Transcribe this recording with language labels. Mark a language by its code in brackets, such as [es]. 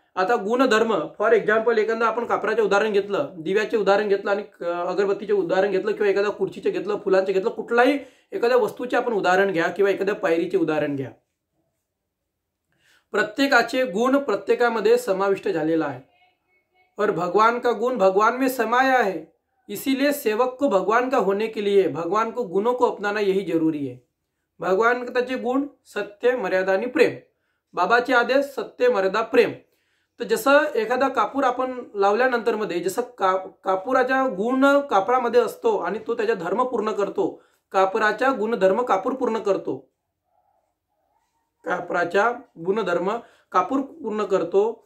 [mr] आता गुणधर्म, for example एखादा आपण कापराचे उदाहरण घेतलं, दिव्याचे उदाहरण घेतलं आणि अगरबत्तीचे उदाहरण घेतलं किंवा एखाद्या खुर्चीचे घेतलं, फुलांचे घेतलं, कुठलाही एखाद्या वस्तूचे आपण उदाहरण घ्या किंवा एखाद्या पायरीचे उदाहरण घ्या. प्रत्येकाचे गुण प्रत्येकामध्ये समाविष्ट झालेला आहे. [hi] और भगवान का गुण भगवान में समाया है. इसीलिए सेवक को भगवान का होने के लिए भगवान को गुणों को अपनाना यही जरूरी है. भगवान के गुण [mr] सत्य, मर्यादा आणि प्रेम. बाबाचे आदेश सत्य, मर्यादा, प्रेम. तर जसं एखादा कापूर आपण लावल्यानंतर मध्ये जसं कापुराचा गुण कापरामध्ये असतो आणि तो त्याचा धर्म पूर्ण करतो, कापराचा गुणधर्म कापूर पूर्ण करतो, कापराचा गुणधर्म कापूर पूर्ण करतो.